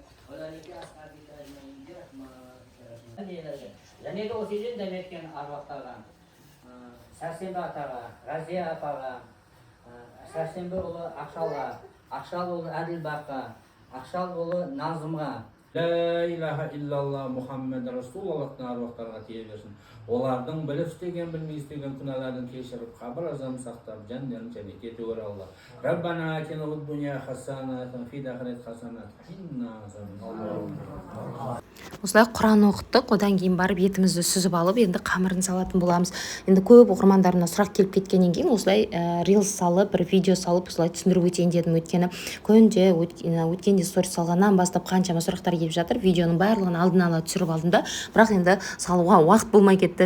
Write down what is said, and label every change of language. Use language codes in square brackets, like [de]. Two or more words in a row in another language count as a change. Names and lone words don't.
[kk] және де осы елден дәметкен аруақтарға, Сәрсенбі атаға, Разия апаға, Сәрсенбі ұлы Ақшалға, Ақшал ұлы Әділбаққа, Ақшал ұлы Назымға, [ar] لا إله إلا الله محمد رسول الله [kk] аруақтарға тие берсін. Олардың біліп істеген, білмей істеген күнәларын кешіріп, қабір азабын сақтап, жандарын жәннетке төгер Алла. [ar] ربنا آتنا في الدنيا حسنة في الآخرة حسنة, [kk] осылай құран оқыттық, одан кейін барып етімізді сүзіп алып енді қамырын салатын боламыз. Енді көп оқырмандарымнан сұрақ келіп кеткеннен кейін осылай рилс салып, бір видео салып осылай түсіндіріп өтейін дедім. Өйткені күнде өткенде сторис салғаннан бастап қаншама сұрақтар келіп жатыр. Видеоның барлығын алдын ала түсіріп алдым да, бірақ енді салуға уақыт болмай кетті.